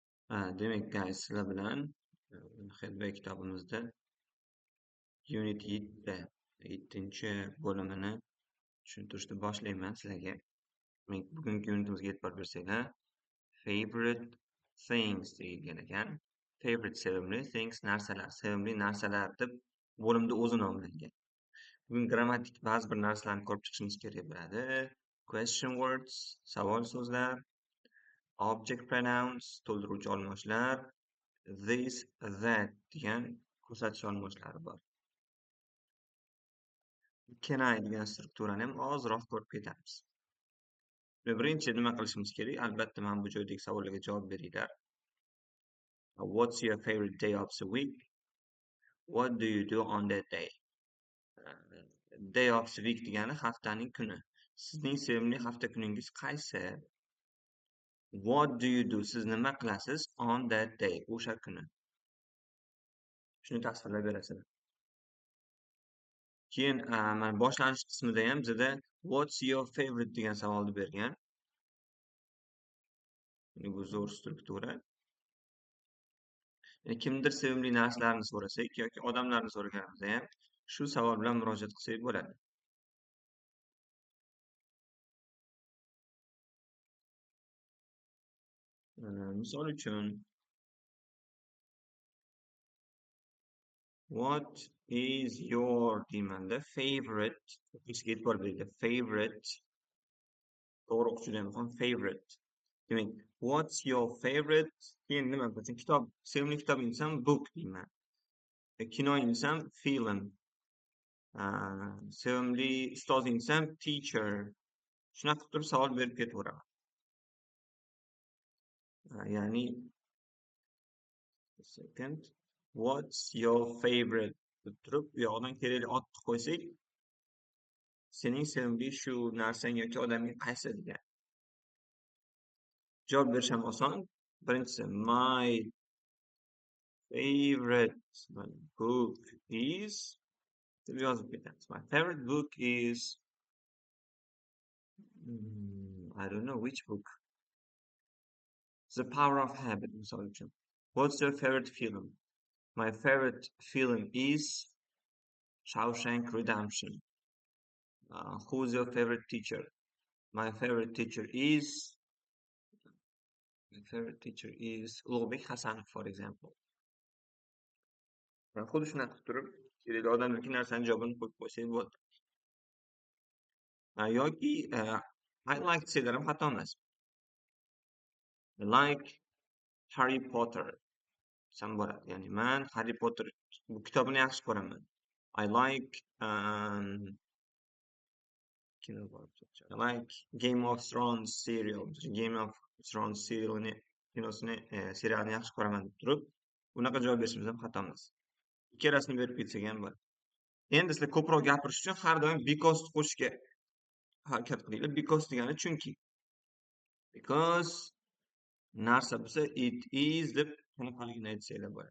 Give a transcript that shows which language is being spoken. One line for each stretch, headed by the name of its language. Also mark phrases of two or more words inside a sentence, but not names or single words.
Uzbek: Demak, guys, sizlar bilan Headway kitobimizda Unit 7 bo'limini tushuntirishni boshlayman sizlarga. Demak, bugungi unitimizga e'tibor bersanglar,
English: favorite things
Uzbek: deyilgan ekan. Favorite sevimli things narsalar, sevimli narsalar deb bo'limda o'zi nomlangan. Bugun grammatik ba'zi bir narsalarni ko'rib chiqishimiz kerak bo'ladi.
English: Question words,
Uzbek: savol so'zlar,
English: object pronouns,
Uzbek: to'ldiruvchi olmochlar,
English: this, that
Uzbek: degan ko'rsatish olmoshlari bor.
English: Can I
Uzbek: degan strukturani ham ozroq ko'rib ketamiz. Birinchi nima qilishimiz kerak? Albatta, mana bu joydagi savollarga javob beringlar.
English: What's your favorite day of the week? What do you do on that day? Day of the week
Uzbek: degani haftaning kuni. Sizning sevimli hafta kuningiz qaysi?
English: What do you do?
Uzbek: Siz nima qilasiz
English: on that day?
Uzbek: O'sha kuni. Shuni tasvirlab berasizlar. Keyin mana boshlanish qismida ham bizda
English: what's your favorite
Uzbek: degan savolni bergan. Bu zo'r struktura. Kimdir sevimli narsalarni so'rasak yoki odamlarni so'raganimizda ham shu savol bilan murojaat qilsak bo'ladi. Misol uchun
English: what is your
Uzbek: deymanda favorite o'qishga e'tibor beringlar. Favorite to'g'ri o'qish juda muhim. Favorite. Demak,
English: what's your favorite?
Uzbek: Keyin nima bo'lsa, kitob, sevimli kitobingiz ham book deyman. Kinoyingiz ham film. Sevimli ustozingiz ham teacher. Shunaqa qilib turib savol berib ketaveraman. Ya'ni
English: second, what's your favorite
Uzbek: deb turib, bu yoqdan kerakli otni qo'ysak, sening sevimli shu narsang yoki odaming qaysi degan. Javob berish ham oson. Birinchisi,
English: my favorite book is
Uzbek: deb yozib ketamiz.
English: My favorite book is I don't know which book. The Power of Habit,
Uzbek: misol uchun.
English: What's your favorite film? My favorite film is Shawshank Redemption. Who's your favorite teacher? My favorite teacher is Ulug'bek Hasanov, for example.
Uzbek: Xuddi shunaqa qilib turib, kerakli odamniki narsani javobini qo'yib qo'ysak bo'ladi. Yoki
English: I like
Uzbek: desalar ham xato emas.
English: I like
Uzbek: Harry Potter desam bo'ladi. Ya'ni men Harry Potter bu kitobini yaxshi ko'raman.
English: I like Game of Thrones serial.
Uzbek: Game of Thrones serialini yaxshi ko'raman deb turib, bunaqa javob berishimiz ham xato emas. Ikkalasini berib ketsak ham bo'ladi. Endi sizlar ko'proq gapirish uchun har doim because qo'shishga harakat qilinglar. Because degani chunki. Because narsa bo'lsa
English: it is
Uzbek: deb qanaqaligini aytsanglar bo'ladi.